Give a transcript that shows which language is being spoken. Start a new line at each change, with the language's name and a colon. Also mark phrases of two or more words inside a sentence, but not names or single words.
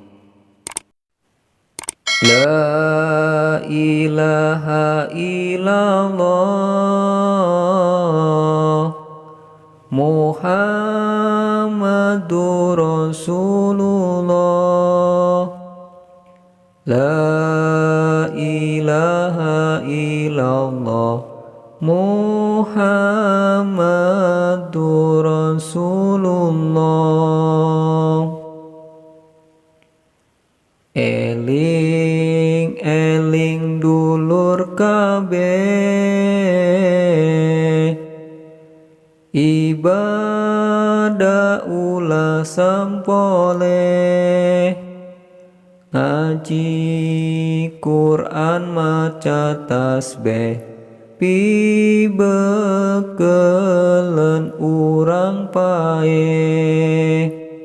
Arabic: لا إله إلا الله محمد رسول الله. لا إله إلا الله محمد رسول الله.
Sundanese: Eling eling dulur kabeh, ibadah ulah sampole, ngaji Quran maca tasbih, pibekelen urang pae.